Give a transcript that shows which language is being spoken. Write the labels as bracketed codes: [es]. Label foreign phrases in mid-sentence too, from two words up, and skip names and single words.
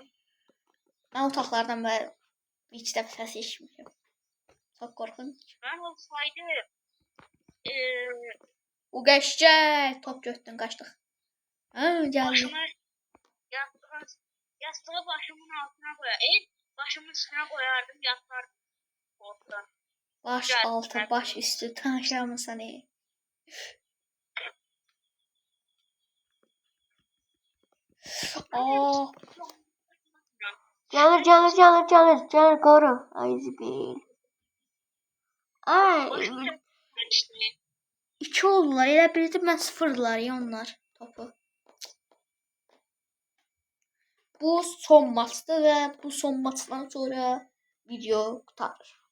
[az] Mən otaqlardan belə bir dəfə səs eşitmişəm. Çox qorxunç. Mən olsaydım. O qəşəng top götürdün, qaçdıq. Hə, gəldi. [tr] Yastığı başımın altına koyar. Başımın üstüne koyardım, yatardım. Korkudan. [az] Baş altı, baş üstü tanışamısan iyi. Aa. Gəlir, qoru. Ay zibil. Ay. 2 oldular. Elə bildim mən sıfırdılar ya onlar topu. Bu son maçdır və bu son maçdan sonra video qurtarır.